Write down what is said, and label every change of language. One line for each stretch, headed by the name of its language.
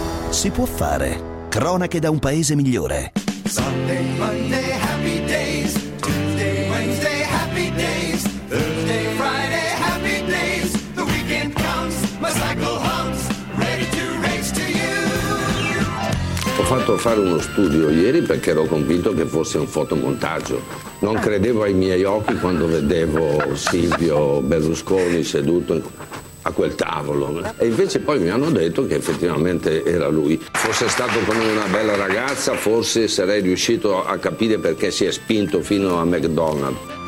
Italian: Si può fare, cronache da un paese migliore.
English: Sunday, Monday, happy days. Tuesday, Wednesday, happy days. Thursday, Friday, happy days. The weekend comes, my cycle hums, ready to race to you.
Italian: Ho fatto fare uno studio ieri perché ero convinto che fosse un fotomontaggio. Non credevo ai miei occhi quando vedevo Silvio Berlusconi seduto a quel tavolo, e invece poi mi hanno detto che effettivamente era lui. Fosse stato con una bella ragazza, forse sarei riuscito a capire perché si è spinto fino a McDonald's.